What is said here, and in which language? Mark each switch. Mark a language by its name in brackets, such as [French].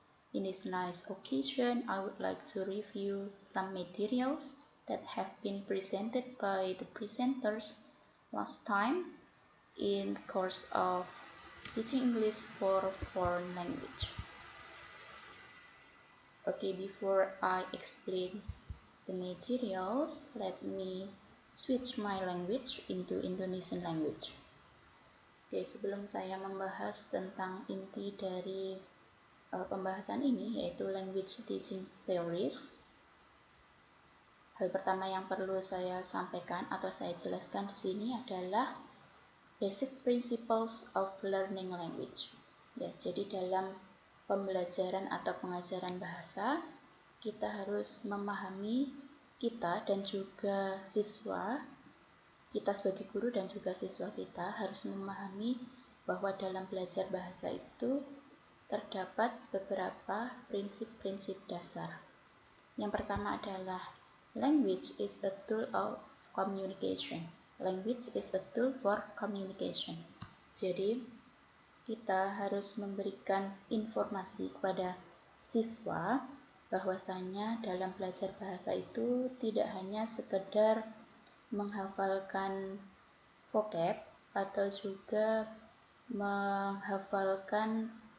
[English] In this nice occasion, I would like to review some materials that have been presented by the presenters last time in the course of teaching English for foreign language. Okay, before I explain the materials, let me switch my language into Indonesian language. [Indonesian] Oke, sebelum saya membahas tentang inti dari pembahasan ini, yaitu [English] language teaching theories, [Indonesian] hal pertama yang perlu saya sampaikan atau saya jelaskan di sini adalah [English] basic principles of learning language. [Indonesian] Ya, jadi dalam pembelajaran atau pengajaran bahasa, kita harus memahami kita dan juga siswa. Kita sebagai guru dan juga siswa kita harus memahami bahwa dalam belajar bahasa itu terdapat beberapa prinsip-prinsip dasar. Yang pertama adalah [English] language is a tool of communication. Language is a tool for communication. [Indonesian] Jadi, kita harus memberikan informasi kepada siswa bahwasanya dalam belajar bahasa itu tidak hanya sekedar menghafalkan vocab atau juga menghafalkan